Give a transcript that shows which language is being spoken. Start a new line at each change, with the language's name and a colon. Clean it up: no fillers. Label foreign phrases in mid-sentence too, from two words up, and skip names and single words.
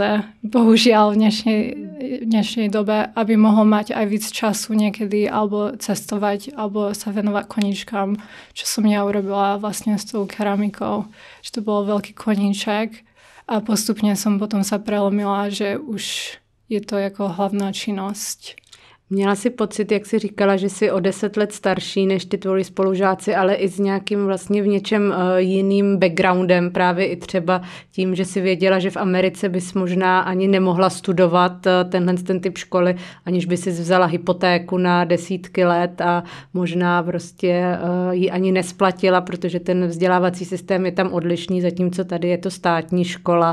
Slovak: Bohužiaľ v dnešnej dobe, aby mohol mať aj víc času niekedy, alebo cestovať, alebo sa venovať koníčkam, čo som ja urobila vlastne s tou keramikou. Že to bol veľký koníček a postupne som potom sa prelomila, že už je to jako hlavná činnosť.
Czech: Měla jsi pocit, jak jsi říkala, že jsi o 10 let starší než ty tvoji spolužáci, ale i s nějakým vlastně v něčem jiným backgroundem, právě i třeba tím, že si věděla, že v Americe bys možná ani nemohla studovat ten typ školy, aniž by si vzala hypotéku na desítky let a možná prostě ji ani nesplatila, protože ten vzdělávací systém je tam odlišný, zatímco tady je to státní škola.